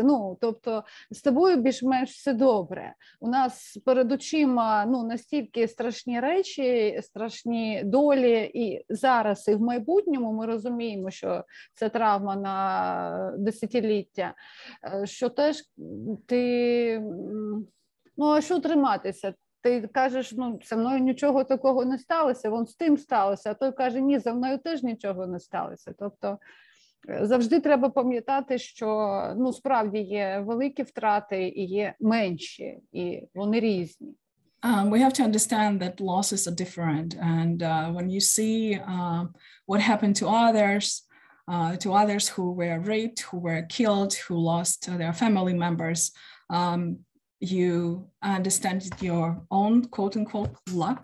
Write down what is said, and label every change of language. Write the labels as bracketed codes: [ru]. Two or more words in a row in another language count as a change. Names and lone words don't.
[uk] Тобто з тобою більш-менш все добре. У нас перед очима настільки страшні речі, страшні долі, і зараз, і в майбутньому ми розуміємо, що це травма на десятиліття, що теж ти, а що триматися? Ти кажеш, зі мною нічого такого не сталося, вон з тим сталося, а той каже, ні, за мною теж нічого не сталося. Тобто завжди треба пам'ятати, що справді є великі втрати і є менші, і вони різні. [en] We have to understand that losses are different, and when you see what happened to others who were raped, who were killed, who lost their family members, you understand your own quote-unquote luck.